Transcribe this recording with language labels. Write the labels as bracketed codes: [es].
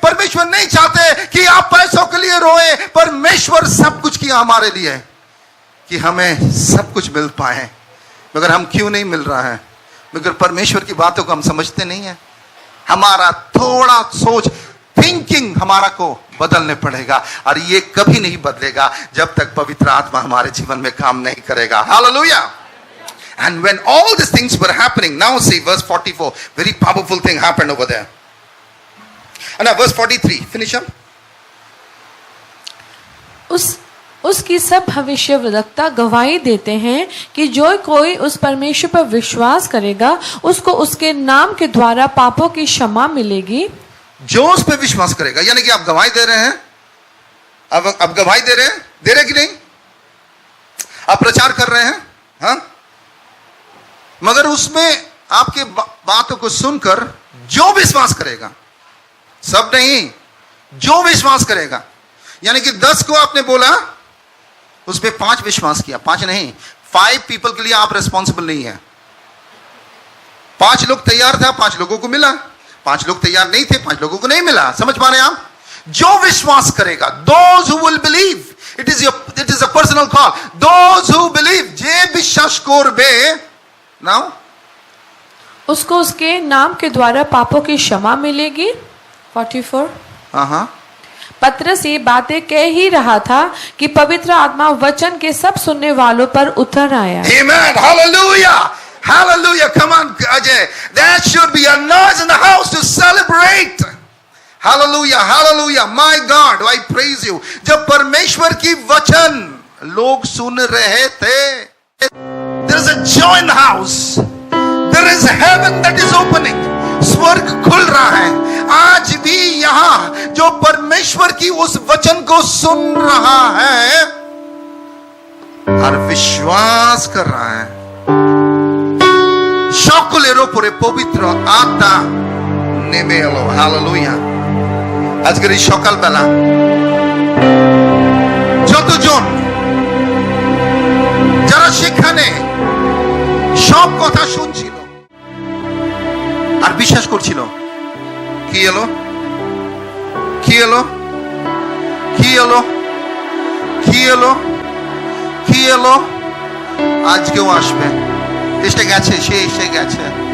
[hi] परमेश्वर नहीं चाहते कि आप पैसों के लिए रोए। परमेश्वर सब कुछ किया हमारे लिए कि हमें सब कुछ मिल पाए, मगर हम क्यों नहीं मिल रहा है? मगर परमेश्वर की बातों को हम समझते नहीं है। हमारा थोड़ा सोच, थिंकिंग हमारा को बदलने पड़ेगा, और ये कभी नहीं बदलेगा जब तक पवित्र आत्मा हमारे जीवन में काम नहीं करेगा। Hallelujah. [en] And when all these things were happening, now see verse 44, very powerful thing happened over there. And now verse 43, finish up. [hi] उसकी सब भविष्यवक्ता गवाही देते हैं कि जो कोई उस परमेश्वर पर विश्वास करेगा उसको उसके नाम के द्वारा पापों की क्षमा मिलेगी। जो उस पर विश्वास करेगा, यानी कि आप गवाही दे रहे हैं। अब गवाही दे रहे कि नहीं? आप प्रचार कर रहे हैं, हाँ? मगर उसमें आपके बातों को सुनकर जो विश्वास करेगा, सब नहीं, जो विश्वास करेगा, यानी कि 10 को आपने बोला, उसमें 5 विश्वास किया। 5 नहीं, 5 पीपल के लिए आप रिस्पॉन्सिबल नहीं है। 5 लोग तैयार था, 5 लोगों को मिला। 5 लोग तैयार नहीं थे, 5 लोगों को नहीं मिला। समझ पा रहे हैं आप? जो विश्वास करेगा, [en] those who will believe, it is a personal call, those who believe, [bn] जे विश्वास करबे, [en] now [hi] उसको उसके नाम के द्वारा पापों की क्षमा मिलेगी। 44। हाँ, पतरस ये बातें कह ही रहा था कि पवित्र आत्मा वचन के सब सुनने वालों पर उतर आया। [en] Amen. Hallelujah. Hallelujah. Come on, Ajay. There should be a noise in the house to celebrate. Hallelujah. Hallelujah. My God, I praise you. [hi] जब परमेश्वर की वचन लोग सुन रहे थे, [en] there is a joy in the house. There is heaven that is opening. [hi] स्वर्ग खुल रहा है। आज भी यहां जो परमेश्वर की उस वचन को सुन रहा है और विश्वास कर रहा है, [bn] সকলের উপরে পবিত্র আত্মা নেমে এলো। হালেলুয়া। আজকের এই সকালবেলা যতজন যারা সেখানে সব কথা শুনছিল আর বিশ্বাস করছিল, কি এলো, কি এলো, কি এলো, কি এলো, কি এলো, আজকেও আসবে। এসে গেছে, সে এসে গেছে।